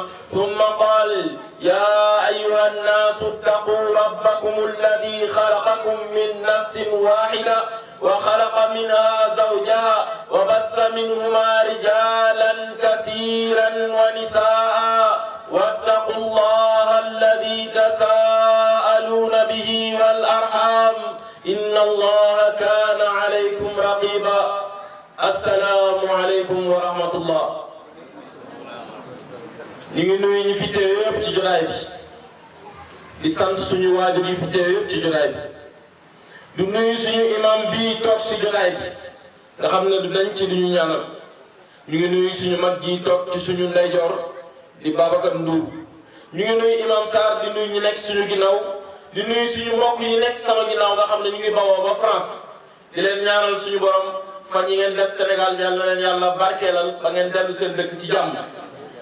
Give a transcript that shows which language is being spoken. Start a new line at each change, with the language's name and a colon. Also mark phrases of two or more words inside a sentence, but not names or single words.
Arabic: ثم قال يا أيها الناس اتقوا ربكم الذي خلقكم من نفس واحدة وخلق منها زوجها وبث منهما رجالا كثيرا ونساء واتقوا الله الذي تساءلون به والأرحام إن الله كان عليكم رقيبا السلام عليكم ورحمة الله.
Wolof: ñu ngi nuyu ñi fi teew yëpp ci jotaay bi di sant suñu waajur yi fi teew yëpp ci jotaay bi du nuyu suñu imam bii toog ci jotaay bi nga xam ne du dañ ci duñu ñaanal ñu ngi nuyu suñu mag ji toog ci suñu ndeyjoor di Babacar Ndour ñu ngi nuyu imam Sarr di nuyu ñi nekk suñu ginnaaw di nuyu suñu mbokk yi nekk sama ginnaaw nga xam ne ñu ngi bawoo ba France di leen ñaanal suñu borom fan yi ngeen def Sénégal yàlla na leen yàlla barkeelal ba ngeen dellu seen dëkk ci jàmm.